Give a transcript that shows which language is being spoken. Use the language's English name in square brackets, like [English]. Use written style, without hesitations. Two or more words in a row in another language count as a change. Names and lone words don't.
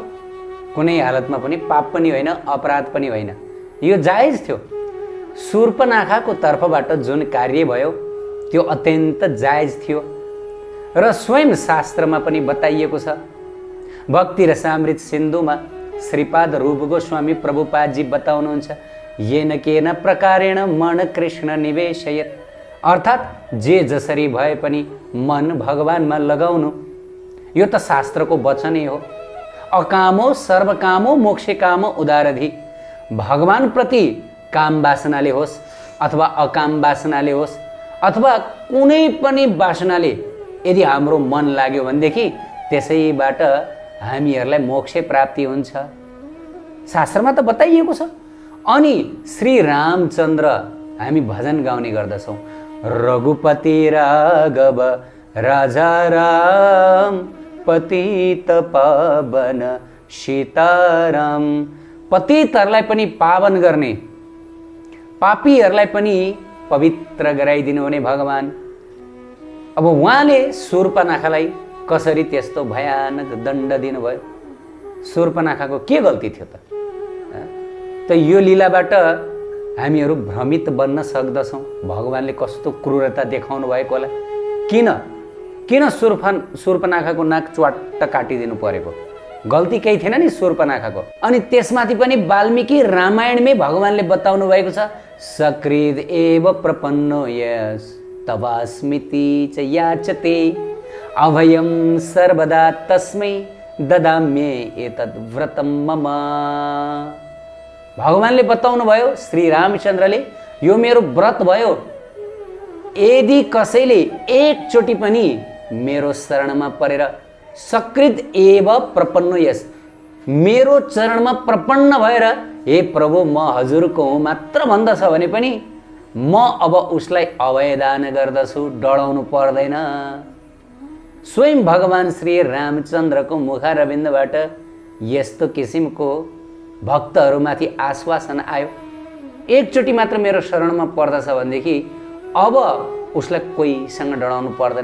[Nepali] कुनै हालतमा पनि पाप पनि होइन, अपराध पनि होइन, यो जायज थियो। शूर्पनाखाको तर्फबाट जुन कार्य भयो त्यो अत्यन्त जायज थियो र स्वयं शास्त्रमा पनि बताइएको छ। भक्ति रसामृत सिन्धुमा श्रीपाद रूप गोस्वामी प्रभुपादजी बताउनुहुन्छ, [Sanskrit] येन केन प्रकारेण मन कृष्ण निवेशयत्, [Nepali] अर्थात् जे जसरी भए पनि मन भगवानमा लगाउनु। यो त शास्त्रको वचनै हो। [Sanskrit] अकामो सर्वकामो मोक्षे कामो उदारधि। [Nepali] भगवान प्रति काम वासनाले होस् अथवा अकाम वासनाले होस् अथवा कुनै पनि वासनाले यदि हाम्रो मन लाग्यो भनेदेखि त्यसैबाट हामीहरूलाई मोक्ष प्राप्ति हुन्छ, शास्त्रमा त बताइएको छ। अनि श्री रामचन्द्र हामी भजन गाउने गर्दछौँ, रघुपति राघव राजा राम पतित पावन सीताराम। पतितहरूलाई पनि पावन गर्ने, पापीहरूलाई पनि पवित्र गराइदिनु हुने भगवान। अब उहाँले शूर्पनाखालाई कसरी त्यस्तो भयानक दण्ड दिनुभयो? शूर्पनाखाको के गल्ती थियो त यो लीलाबाट हामीहरू भ्रमित बन्न सक्दछौँ। भगवानले कस्तो क्रूरता देखाउनु भएको होला। किन शूर्पनाखाको नाक च्वाट्ट काटिदिनु परेको? गल्ती केही थिएन नि शूर्पनाखाको। अनि त्यसमाथि पनि वाल्मीकि रामायणमै भगवानले बताउनु भएको छ, [Sanskrit] सकृद एव प्रपन्नो यस तवास्मिति च याचते अभयम सर्वदा तस्मै ददाम्ये एतद् व्रतम मम। [Nepali] भगवानले बताउनु भयो, श्री रामचन्द्रले, यो मेरो व्रत भयो, यदि कसैले एकचोटि पनि मेरो शरणमा परेर [Sanskrit] सकृत एव प्रपन्न यस, [Nepali] मेरो चरणमा प्रपन्न भएर हे प्रभु म हजुरको हुँ मात्र भन्दछ भने पनि म अब उसलाई अभयदान गर्दछु, डराउनु पर्दैन। स्वयं भगवान श्री रामचन्द्रको मुखारविन्दबाट यस्तो किसिमको भक्तहरूमाथि आश्वासन आयो, एकचोटि मात्र मेरो शरणमा पर्दछ भनेदेखि अब उसलाई कोहीसँग डराउनु पर्दैन।